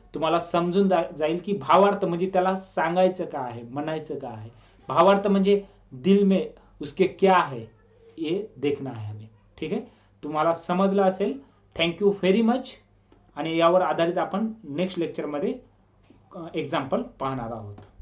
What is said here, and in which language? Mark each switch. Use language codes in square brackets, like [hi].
[mr] तुम्हाला समजून जाईल की भावार्थ म्हणजे त्याला सांगायचं काय आहे, म्हणायचं काय आहे. भावार्थ म्हणजे [hi] दिल में उसके क्या है ये देखना है हमें. [mr] ठीक आहे. तुम्हाला समजलं असेल. [en] Thank you very much. [mr] आणि यावर आधारित आपण नेक्स्ट लेक्चरमध्ये एक्झाम्पल पाहणार आहोत.